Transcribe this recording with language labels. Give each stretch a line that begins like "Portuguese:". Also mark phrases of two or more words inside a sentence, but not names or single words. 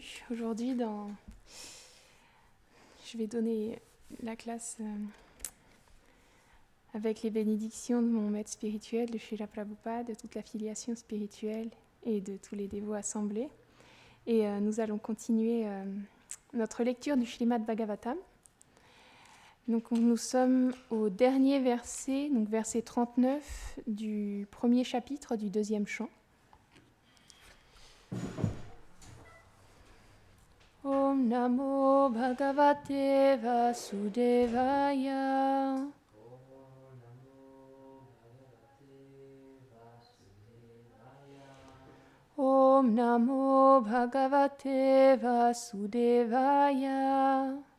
French: Aujourd'hui, je vais donner la classe avec les bénédictions de mon maître spirituel, de Srila Prabhupada, de toute la filiation spirituelle et de tous les dévots assemblés. Et nous allons continuer notre lecture du Śrīmad Bhagavatam. Donc nous sommes au dernier verset, donc verset 39 du premier chapitre du deuxième chant.
Sanskrit: Om Namo Bhagavate Vasudevaya. Om Namo Bhagavate Vasudevaya.